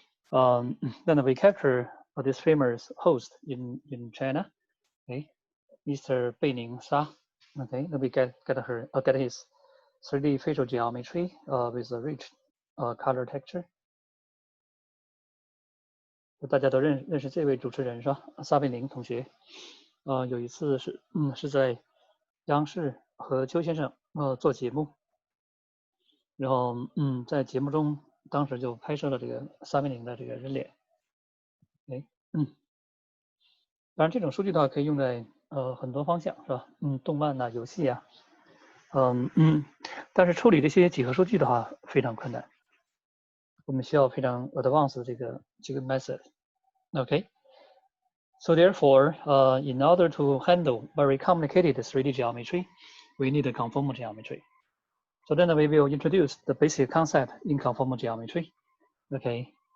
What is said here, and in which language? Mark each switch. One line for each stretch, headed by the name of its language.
English: Then we capture this famous host in China, okay, Mr. Beining Sha. Okay, then we get his 3D facial geometry with a rich color texture.
Chinese: 大家都认识这位主持人是吧？撒贝宁同学。有一次是在央视和邱先生做节目，然后在节目中当时就拍摄了这个撒贝宁的这个人脸。当然这种数据的话可以用在很多方向是吧？动漫啊、游戏啊，但是处理这些几何数据的话非常困难，我们需要非常 advanced 的这个method。
English: Okay. So therefore, in order to handle very complicated 3D geometry, we need a conformal geometry. So then we will introduce the basic concept in conformal geometry. Okay.